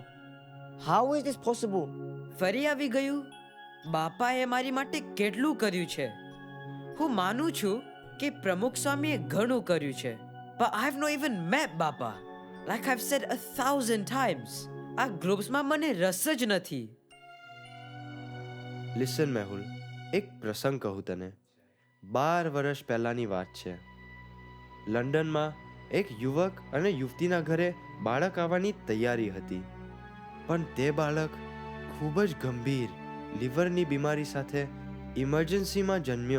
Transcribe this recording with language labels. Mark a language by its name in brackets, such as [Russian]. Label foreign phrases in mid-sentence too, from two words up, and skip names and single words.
[English] how is this possible? [Gujarati] ફરી આવી ગયું. બાપાએ મારી માટે કેટલું કર્યું છે. હું માનું છું કે પ્રમુખ સ્વામીએ ઘણું કર્યું છે, [English] but I have not even met બાપા. Like I've said 1,000 times, [Gujarati] આ ગ્રુપ્સમાં મને રસ જ નથી. લિસન મેહુલ, એક પ્રસંગ કહું તને. 12 વર્ષ પહેલાની વાત છે. લંડનમાં એક યુવક અને યુવતીના ઘરે બાળક આવવાની તૈયારી હતી, પણ તે બાળક ખૂબ જ ગંભીર લીવરની બીમારી સાથે ઇમરજન્સીમાં જન્મ્યો.